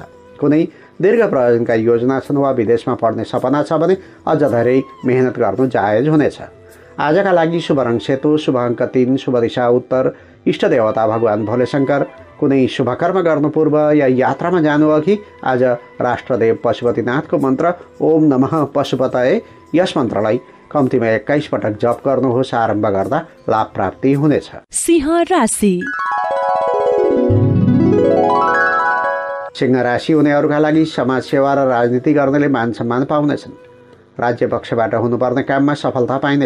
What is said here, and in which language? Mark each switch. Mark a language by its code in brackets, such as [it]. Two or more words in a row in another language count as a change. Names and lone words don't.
[ne] कुनै दीर्घ प्रयोजनका योजना छन् वा विदेशमा पढ्ने सपना छ भने अझ धेरै मेहनत गर्नु जायज हुनेछ। आजका लागि शुभ रङ सेतो, शुभ अङ्क 3, शुभ दिशा उत्तर, इष्ट देवता भगवान भोलेशङ्कर। कुनै शुभकर्म गर्नु पूर्व या यात्रामा जानु अघि आज राष्ट्रदेव पशुपतिनाथको मन्त्र [sa] ओम नमः पशुपतये [ne] यस मन्त्रलाई कम्तीमा 21 पटक जप गर्नुहोस्। आरम्भ गर्दा लाभ प्राप्ति हुनेछ। सिंह राशि। सिंह राशि हुनेहरूका लागि समाजसेवा र राजनीति गर्नेले मान सम्मान पाउनेछन्। राज्य पक्षबाट हुनुपर्ने काममा सफलता पाइनेछ।